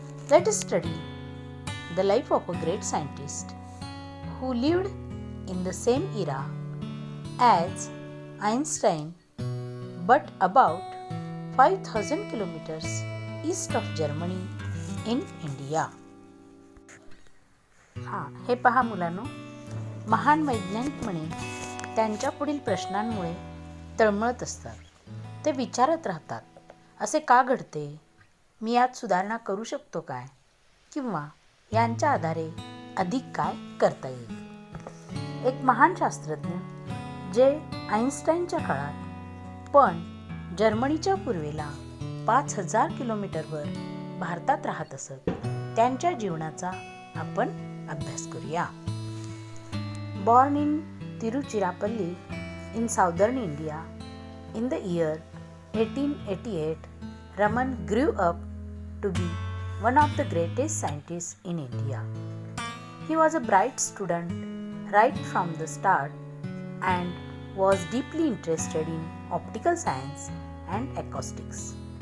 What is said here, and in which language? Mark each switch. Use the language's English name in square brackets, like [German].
[English] Let us study the life of a great scientist who lived in the same era as Einstein, but about 5,000 kilometers east of Germany in India. [Marathi] हे पहा मुलांनो, महान वैज्ञानिक म्हणे त्यांच्या पुढील प्रश्नांमुळे तळमळत असतात. ते विचारत राहतात, असे का घडते? मी यात सुधारणा करू शकतो काय? किंवा यांच्या आधारे अधिक काय करता येईल? एक महान शास्त्रज्ञ जे आइन्स्टाईनच्या काळात पण जर्मनीच्या पूर्वेला 5,000 किलोमीटरवर भारतात राहत असत, त्यांच्या जीवनाचा आपण अभ्यास करूया. [English] Born in Tiruchirappalli in southern India in the year 1888, Raman grew up to be one of the greatest scientists in India. He was a bright student right from the start and was deeply interested in optical science and acoustics.